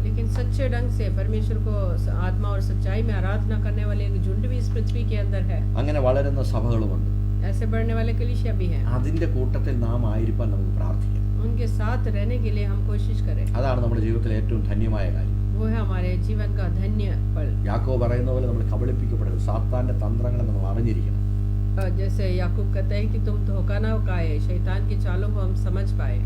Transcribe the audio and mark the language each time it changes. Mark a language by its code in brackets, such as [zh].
[hi] लेकिन सच्चे ढंग से परमेश्वर को आत्मा और सच्चाई में आराधना करने वाले एक झुंड भी इस पृथ्वी के अंदर है। [ml] അങ്ങനെ വളരുന്ന സഭകളുമുണ്ട്. [hi] ऐसे बढ़ने वाले कलीसिया भी हैं। [ml] അതിന്റെ കൂട്ടത്തിൽ നാം ആയിരിക്കാൻ നമുക്ക് പ്രാർത്ഥിക്കാം. [hi] उनके साथ रहने के लिए हम कोशिश करें। [ml] അതാണ് നമ്മുടെ ജീവിതത്തിലെ ഏറ്റവും ധന്യമായ കാര്യം. [hi] वो है हमारे जीवन का धन्य पल। [ml] യാക്കോബ് പറയുന്ന പോലെ നമ്മൾ കബളിപ്പിക്കപ്പെടരുത്. സാത്താന്റെ തന്ത്രങ്ങളെ നമ്മൾ അറിഞ്ഞിരിക്കണം. [hi] जैसे याकूब कहता है कि तुम धोखा ना खाए, शैतान की चालों को हम समझ पाए।